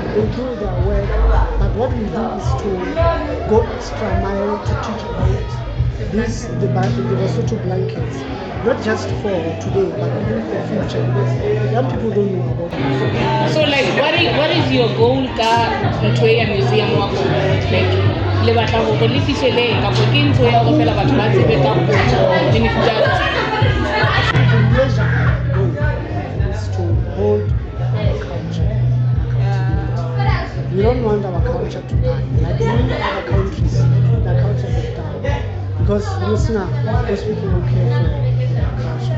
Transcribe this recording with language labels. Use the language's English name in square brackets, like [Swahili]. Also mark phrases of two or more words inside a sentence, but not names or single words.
[English] They do their work, but what we do is to go extra mile to teach about the Basotho blankets. Not just for today, but even for future. Because young people don't know about it. So like what is your goal [Southern Sotho] ka ntho ya museum wa go like le batla go le fihlele ka go ke ntho ya go fela batho ba tsebe ka go beneficia [English] The major goal is to hold our culture. We don't want our culture to die. Like many other countries, their culture is dying. Because most people don't care for their culture.